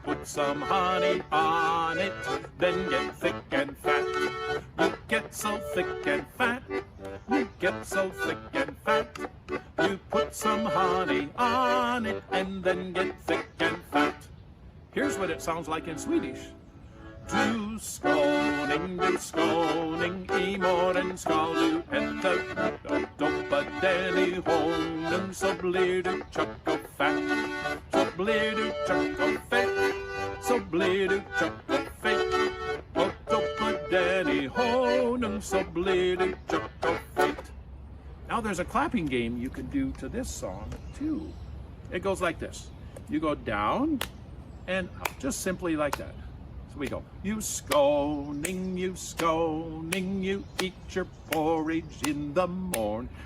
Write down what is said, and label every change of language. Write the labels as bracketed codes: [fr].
[en] Put some honey on it, then get thick and fat. You get so thick and fat, you get so thick and fat. You put some honey on it, and then get thick and fat. Here's what it sounds like in Swedish. [sv] Du Skåning, i morgon ska du äta och doppa den i honung så blir du tjock och fett. Så blir du tjock och fett, så blir du tjock och fett. Och doppa den i honung så blir du tjock och fett. [en] Now there's a clapping game you can do to this song too. It goes like this. You go down and up, just simply like that. So we go, you Skåning, you eat your porridge in the morn.